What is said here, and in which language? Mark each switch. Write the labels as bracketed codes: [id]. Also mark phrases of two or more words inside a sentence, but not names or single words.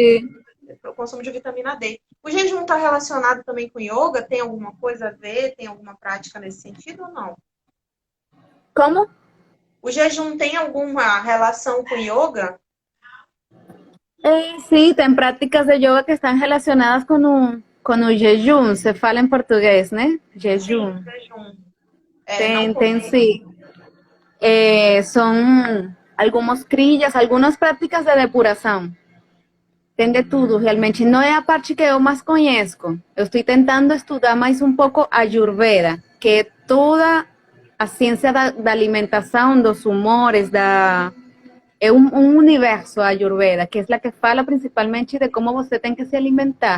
[pt] Sim. para o consumo de vitamina D. O jejum está relacionado também com yoga? Tem alguma coisa a ver? Tem alguma prática nesse sentido ou não? Como? O jejum tem alguma relação com yoga? [es] Sí, tem prácticas de yoga que están relacionadas con [pt] o jejum, se fala [es] en portugués, ¿no? [pt] Sim, Jejum. jejum. Não Tem comer. [es] sí. [pt] Son algumas crillas, algumas práticas de depuração. Tem de tudo, realmente. Não é a parte que eu mais conheço. Eu estou tentando estudar mais um pouco a Ayurveda, que é toda a ciência da alimentação, dos humores, é um universo a Ayurveda, que é a que fala principalmente de como você tem que se alimentar.